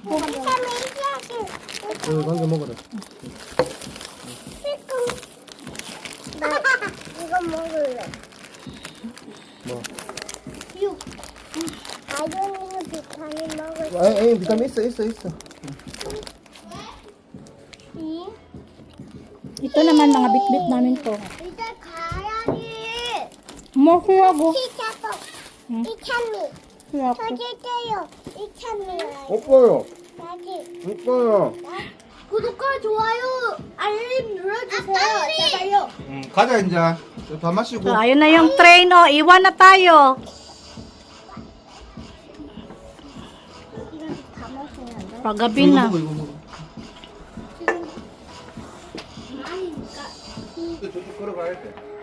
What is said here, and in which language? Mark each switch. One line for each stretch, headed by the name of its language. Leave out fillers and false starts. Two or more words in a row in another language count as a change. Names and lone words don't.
Korean: 관계 먹어라. 나 이거 먹을래. 뭐? 육. 아연이는 비타민 먹을 에이, 비타민 있어.
Filipino: Ito naman mga bitbit namin to.
Korean: 이제 가야지.
Filipino: Mahuwago.
Korean: 피자도 이찬미. 저기 있어요. 이찬미. 오빠요. 여기. 오빠요. 구독과 좋아요 알림 눌러주세요. 제발요. 가자 이제. 다 마시고.
Filipino: So, ayun na yung train, oh. Iwan na tayo.
Korean: 다 마시면 안 돼?
Filipino: Paggabi na.
Korean: 이거 먹어. 아니니까. 저쪽 걸어가야 돼.